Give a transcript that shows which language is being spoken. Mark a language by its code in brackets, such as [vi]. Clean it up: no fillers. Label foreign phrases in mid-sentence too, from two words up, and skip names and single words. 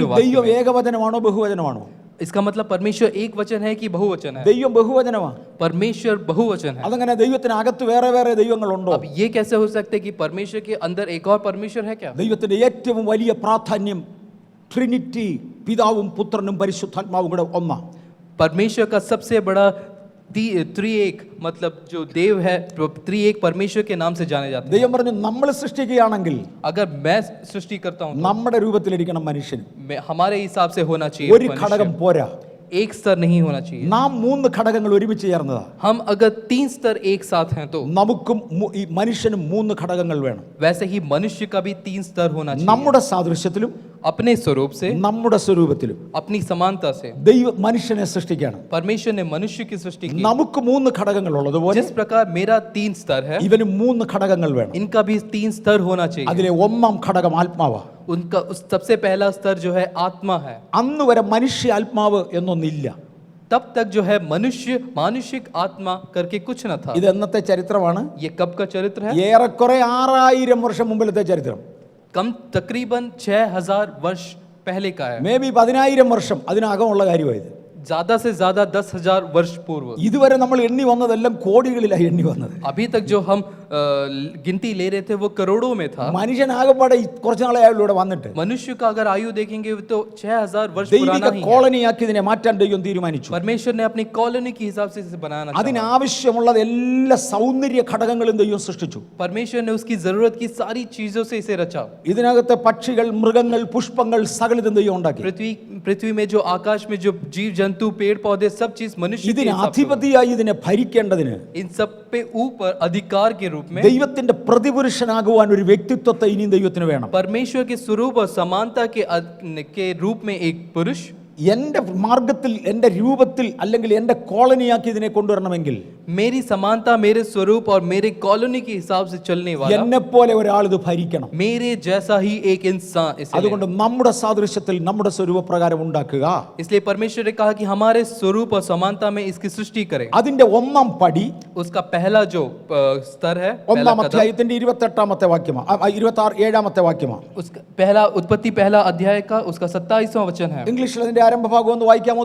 [hi] 26वें वाक्य [ml] ദൈവം [hi] में. [ml] ഏകവചനമാണോ ബഹുവചനമാണോ? [hi] इसका मतलब परमेश्वर एक वचन है कि बहुवचन है? [ml] ദൈവം ബഹുവചനമാണ്. [hi] परमेश्वर बहुवचन है. [ml] അതങ്ങനെ ദൈവത്തിനകത്ത് വേറെ വേറെ ദൈവങ്ങളുണ്ടോ? [hi] अब ये कैसे हो सकता है कि परमेश्वर के अंदर एक और परमेश्वर है क्या? [ml] ദൈവത്തിന്റെ ഏറ്റവും വലിയ പ്രാധാന്യം ട്രിനിറ്റി, പിതാവും പുത്രനും പരിശുദ്ധാത്മാവും കൂടെ ഒന്നാ. [hi] परमेश्वर का सबसे बड़ा त्रिएक मतलब जो देव है त्रिएक परमेश्वर के नाम से जाने जाते हैं. [ml] ദൈവം പറഞ്ഞു നമ്മൾ സൃഷ്ടിക്കുകയാണെങ്കിൽ [hi] अगर मैं सृष्टि करता हूँ [ml] നമ്മുടെ രൂപത്തിലിരിക്കണം മനുഷ്യൻ. [hi] हमारे हिसाब से होना चाहिए [ml] ഒരു ഘടകം [hi] मनुष्य. [ml] പോരാ. [hi] एक स्तर नहीं होना चाहिए. [ml] നാം 3 ഘടകങ്ങൾ ഒരുമിച്ച് ചേർന്നതാ. [hi] हम अगर 3 स्तर एक साथ हैं तो [ml] നമുക്കും ഈ മനുഷ്യനും 3 ഘടകങ്ങൾ വേണം. [hi] वैसे ही मनुष्य का भी 3 स्तर होना चाहिए. [ml] നമ്മുടെ സാദൃശ്യത്തിലും [hi] अपने स्वरूप से, [ml] നമ്മുടെ സ്വരൂപത്തിലും [hi] अपनी समानता से [ml] ദൈവം മനുഷ്യനെ സൃഷ്ടിക്കുകയാണ്. [hi] परमेश्वर ने मनुष्य की सृष्टि की. [ml] നമുക്ക് 3 ഘടകങ്ങൾ ഉള്ളതുപോലെ [hi] जिस प्रकार मेरा 3 स्तर है, [ml] ഇവന് 3 ഘടകങ്ങൾ വേണം. [hi] इनका भी 3 स्तर होना चाहिए. [ml] അതിലെ ഒന്നാം ഘടകം ആത്മാവാ. [hi] उनका उस सबसे पहला स्तर जो है आत्मा है. [ml] അന്ന് വരെ മനുഷ്യ ആത്മാവ് എന്നൊന്നില്ല. [hi] तब तक जो है मनुष्य मानुषिक आत्मा करके कुछ न था. [ml] ഇത് എന്നത്തെ ചരിത്രമാണ്? [hi] ये कब का चरित्र है? [ml] ഏറെക്കുറെ 6000 വർഷം മുമ്പിലത്തെ ചരിത്രം. [hi] कम तकरीबन 6000 वर्ष पहले का है. [en] maybe [ml] 10000 വർഷം അതിനകമുള്ള കാര്യമായത്. [hi] ज्यादा से ज्यादा 10,000 वर्ष पूर्व. [ml] ഇതുവരെ നമ്മൾ എണ്ണി വന്നതെല്ലാം കോടികളിലായി എണ്ണി വന്നത്. [hi] अभी तक जो हम गिनती ले रहे थे वो करोड़ों में था. [ml] മനുഷ്യനാകപ്പാടെ കുറച്ച് നാളെ ആയുള്ളൂടെ വന്നിട്ട് [hi] मनुष्य का अगर आयु देखेंगे तो 6000 वर्ष पुराना [ml] ദൈവിക [hi] ही है. [ml] കോളനിയാക്കി ഇതിനെ മാറ്റാൻ ദൈവം തീരുമാനിച്ചു. [hi] परमेश्वर ने अपनी कॉलोनी के हिसाब से इसे बनाना चाहा. [ml] അതിനാവശ്യമുള്ള എല്ലാ സൗന്ദര്യ ഘടകങ്ങളും ദൈവം സൃഷ്ടിച്ചു. [hi] परमेश्वर ने उसकी जरूरत की सारी चीजों से इसे रचा. [ml] ഇതിനകത്തെ പക്ഷികൾ, മൃഗങ്ങൾ, പുഷ്പങ്ങൾ സകലതും ദൈവം ഉണ്ടാക്കി. [hi] पृथ्वी में जो आकाश में जो जीव जंतु पेड़ पौधे सब चीज मनुष्य के [ml] ഇതിന് [hi] हिसाब से [ml] അധിപതിയായി ഇതിനെ ഭരിക്കേണ്ടതിന് [hi] इन सब पे ऊपर अधिकार के रूप में [ml] ദൈവത്തിന്റെ പ്രതിപുരുഷനാകുവാൻ ഒരു വ്യക്തിത്വത്തെ ഇനിയും ദൈവത്തിന് വേണം. [hi] परमेश्वर के स्वरूप और समानता के रूप में एक पुरुष [ml] എൻ്റെ മാർഗത്തിൽ, എൻ്റെ രൂപത്തിൽ അല്ലെങ്കിൽ എൻ്റെ കോളനിയാക്കി ഇതിനെ കൊണ്ടുവരണമെങ്കിൽ [hi] मेरी समानता, मेरे स्वरूप और मेरे कॉलोनी के हिसाब से चलने वाला [ml] എന്നെ പോലെ ഒരാൾ ഇത് ഭരിക്കണം. [hi] मेरे जैसा ही एक इंसान इसे [ml] അതുകൊണ്ട് നമ്മുടെ സാദൃശ്യത്തിൽ നമ്മുടെ സ്വരൂപപ്രകാരം ഉണ്ടാക്കുക. [hi] इसलिए परमेश्वर ने कहा कि हमारे स्वरूप और समानता में इसकी सृष्टि करें. [ml] അതിന്റെ ഒന്നാം പടി [hi] उसका पहला जो स्तर है, पहला [ml] ഒന്നാം [hi] कदम, [ml] അധ്യായത്തിന്റെ 28ാമത്തെ വാക്യമാണ്, 27ാമത്തെ വാക്യമാണ്. [hi] उसका पहला उत्पत्ति पहला अध्याय का उसका 27वां वचन है. [ml] ഇംഗ്ലീഷിൽ അതിന്റെ ആരംഭ ഭാഗം ഒന്ന് വായിക്കാമോ?